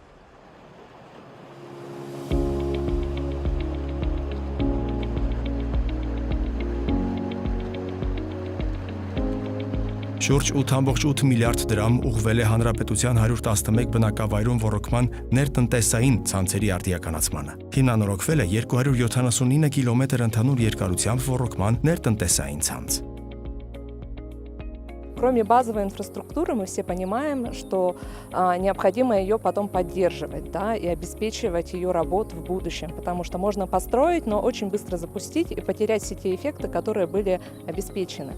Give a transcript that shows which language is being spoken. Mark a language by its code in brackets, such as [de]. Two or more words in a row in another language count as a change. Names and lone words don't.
[hy] Շուրջ 8.8 միլիարդ դրամ ուղղվել է հանրապետության 111 բնակավայրում ոռոգման ներտնտեսային ցանցերի արդիականացմանը։ Հիմնանորոգվել է 279 կիլոմետր ընդհանուր երկարությամբ ոռոգման ներտնտեսային ցանց։ [ru] Кроме базовой инфраструктуры, мы все понимаем, что необходимо ее потом поддерживать, да, и обеспечивать ее работу в будущем, потому что можно построить, но очень быстро запустить и потерять все те эффекты, которые были обеспечены.